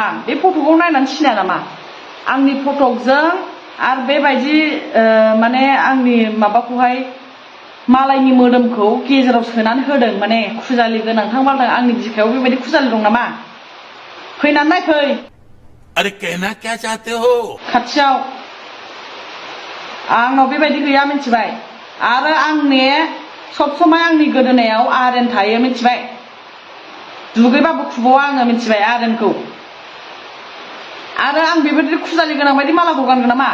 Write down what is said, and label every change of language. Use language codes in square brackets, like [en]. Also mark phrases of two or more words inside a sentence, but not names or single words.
[brx] बे फट'खौ नायनानै सिनाया नामा? आंनि फटकजों आरो बेबायदि माने आंनि माबाखौहाय मालायनि मोदोमखौ गेजेराव सोनानै होदों माने खुजालि गोनांथां बालथां आंनि बिखायाव बेबायदि खुजालि दं नामा? फैनानै नायफै। [hi] अरे कहना क्या चाहते हो? [brx] खाथियाव आंनाव बेबायदि गैया मिथिबाय। आरो आंनि सब समाय आंनि गोदोनायाव आरेन थायो मिथिबाय। दुगैबाबो खुबावा आङो मिथिबाय आरेनखौ। आरो आं बेबायदि खुजालि गोनां बायदि मालाखौ गानगोन नामा?